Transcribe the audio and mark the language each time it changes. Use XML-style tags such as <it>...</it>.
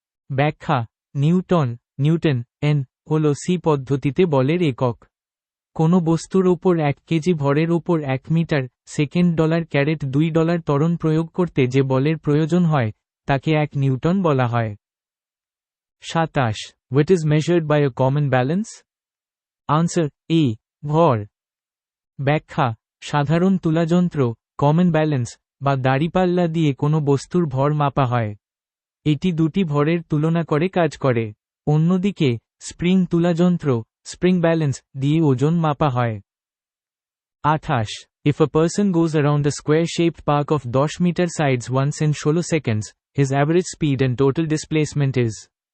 <bn>ব্যাখ্যা: Newton N হল C পদ্ধতিতে বলের একক। কোনো বস্তুর ওপর 1 কেজি ভরের ওপর 1 মিটার সেকেন্ড $2 ত্বরণ প্রয়োগ করতে যে বলের প্রয়োজন হয়, তাকে 1 নিউটন বলা হয়। 27.</bn> <en>What is measured by a common balance? Answer A,</en> <bn>ভর। ব্যাখ্যা: সাধারণ তুলাযন্ত্র, কমন ব্যালেন্স বা দাঁড়িপাল্লা দিয়ে কোনো বস্তুর ভর মাপা হয়। এটি দুটি ভরের তুলনা করে কাজ করে। অন্যদিকে, স্প্রিং তুলাযন্ত্র, স্প্রিং ব্যালেন্স দিয়ে ওজন মাপা হয়। 28.</bn> <en>If a person goes around a square-shaped park of 10 meter sides once in 16 seconds, his average speed and total displacement is?</en>